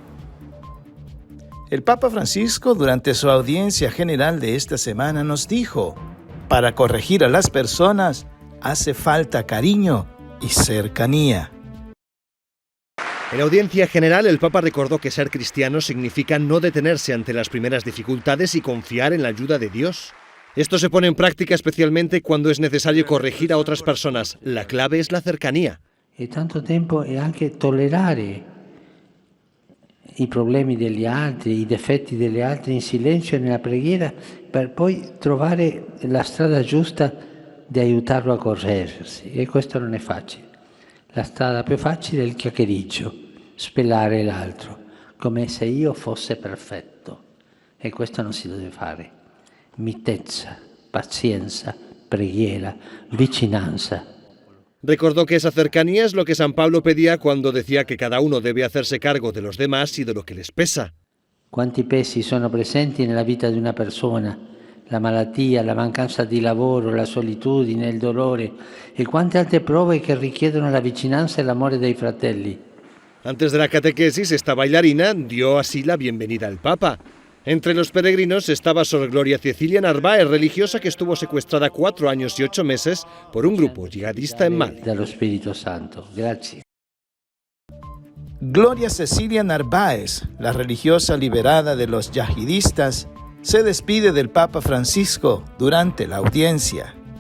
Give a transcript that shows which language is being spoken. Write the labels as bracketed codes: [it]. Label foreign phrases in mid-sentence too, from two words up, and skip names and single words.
[es] El Papa Francisco, durante su audiencia general de esta semana, nos dijo: para corregir a las personas hace falta cariño y cercanía. En la audiencia general, el Papa recordó que ser cristiano significa no detenerse ante las primeras dificultades y confiar en la ayuda de Dios. Esto se pone en práctica especialmente cuando es necesario corregir a otras personas. La clave es la cercanía. [it] E tanto tempo è anche tollerare i problemi degli altri, i difetti degli altri in silenzio e nella preghiera, per poi trovare la strada giusta di aiutarlo a correggersi. E questo non è facile. La strada più facile è il chiacchiericcio, spellare l'altro, come se io fosse perfetto. E questo non si deve fare. Mitezza, pazienza, preghiera, vicinanza. [es] Recordó que esa cercanía es lo que San Pablo pedía cuando decía que cada uno debe hacerse cargo de los demás y de lo que les pesa. [it] Quanti pesi sono presenti nella vita di una persona? La malattia, la mancanza di lavoro, la solitudine, il dolore e quante altre prove che richiedono la vicinanza e l'amore dei fratelli. [es] Antes de la catequesis, esta bailarina dio así la bienvenida al Papa. Entre los peregrinos estaba Sor Gloria Cecilia Narváez, religiosa que estuvo secuestrada 4 años y 8 meses por un grupo yihadista en Mali. [it] Dallo Spirito Santo. Grazie. [es] Gloria Cecilia Narváez, la religiosa liberada de los yihadistas, se despide del Papa Francisco durante la audiencia.